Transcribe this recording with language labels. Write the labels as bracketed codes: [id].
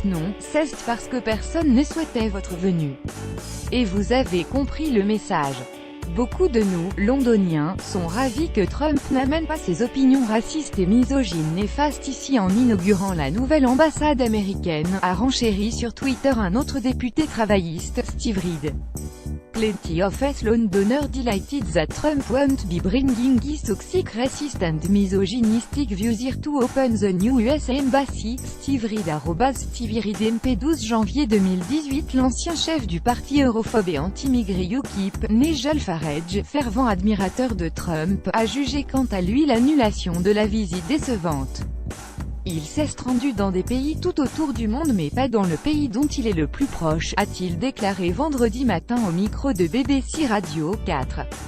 [fr] Non, c'est parce que personne ne souhaitait votre venue. Et vous avez compris le message. Beaucoup de nous, londoniens, sont ravis que Trump n'amène pas ses opinions racistes et misogynes néfastes ici en inaugurant la nouvelle ambassade américaine, a renchéri sur Twitter un autre député travailliste, Steve Reed. [en] Plenty of us Londoners delighted that Trump won't be bringing his toxic, racist and misogynistic views here to open the new US Embassy. [fr] Steve Reed @Stevie Reed MP 12 janvier 2018. L'ancien chef du parti europhobe et anti-migré UKIP, Nigel Farage, fervent admirateur de Trump, a jugé quant à lui l'annulation de la visite décevante. Il s'est rendu dans des pays tout autour du monde mais pas dans le pays dont il est le plus proche, a-t-il déclaré vendredi matin au micro de BBC Radio 4.